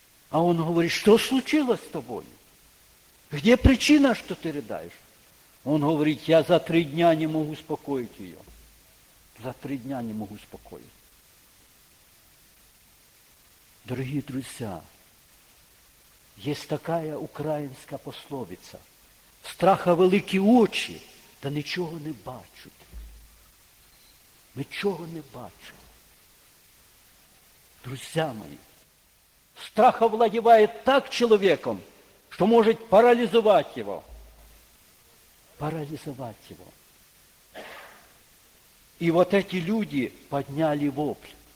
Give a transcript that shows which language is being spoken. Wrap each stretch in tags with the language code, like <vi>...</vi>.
<ru>А он говорит, что случилось с тобой? Где причина, что ты рыдаешь? Он говорит, я за 3 дня не могу успокоить ее. За 3 дня не могу успокоить. Дорогие друзья, есть такая украинская пословица.</ru> <uk>Страха великі очі, та нічого не бачать. Нічого не бачать.</uk> <ru>Друзья мої, страх овладевает так человеком, что может парализовать его. Парализовать его. И вот эти люди подняли вопль.</ru>